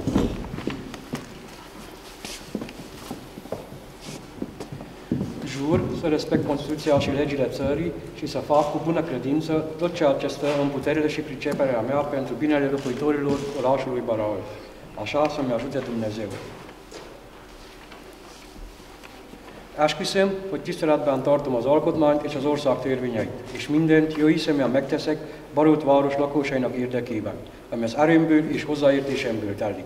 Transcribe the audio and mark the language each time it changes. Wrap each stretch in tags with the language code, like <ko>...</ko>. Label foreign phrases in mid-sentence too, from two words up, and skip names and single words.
<ro>Jur să respect Constituția și legile țării și să fac cu bună credință tot ceea ce stă în puterile și priceperea mea pentru binele locuitorilor orașului Baraul. Așa să-mi ajute Dumnezeu.</ro> <hu>Esküszöm, hogy tiszteletben tartom az alkotmányt és az ország törvényeit, és mindent jó hiszeműen megteszek Barót város lakosainak érdekében, ami az erőmből és hozzáértésemből telik.</hu>